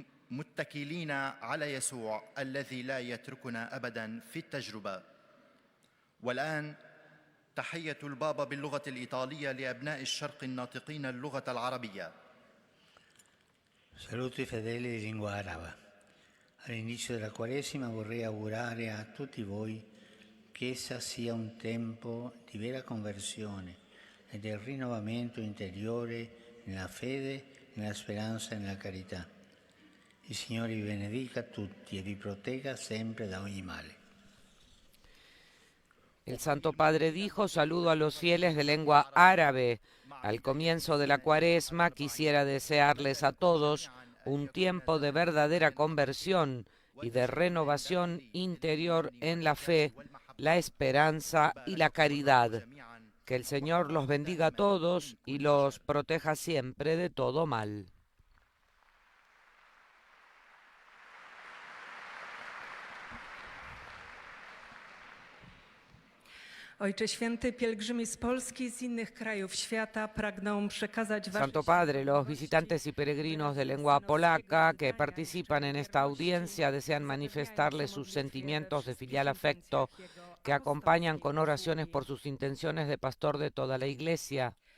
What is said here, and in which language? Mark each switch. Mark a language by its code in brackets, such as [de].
[ar] متكلين على يسوع الذي لا يتركنا أبدا في التجربة. والآن تحية البابا باللغة الإيطالية لأبناء الشرق الناطقين اللغة العربية. [it] Saluto i fedeli di lingua araba. All'inizio della Quaresima vorrei augurare a tutti voi che essa sia un tempo di vera conversione e del rinnovamento interiore nella fede, nella speranza e nella carità. Il Signore vi benedica tutti e vi protegga sempre da ogni male. [es] El Santo Padre dijo: saludo a los fieles de lengua árabe. Al comienzo de la Cuaresma quisiera desearles a todos un tiempo de verdadera conversión y de renovación interior en la fe, la esperanza y la caridad. Que el Señor los bendiga a todos y los proteja siempre de todo mal. [pl] Ojcze Święty, pielgrzymi z Polski i z innych krajów świata pragną przekazać [es] Santo Padre, los visitantes y peregrinos de lengua polaca que participan en esta audiencia desean manifestarles sus sentimientos de filial afecto que acompañan con oraciones por sus intenciones de pastor de toda la Iglesia.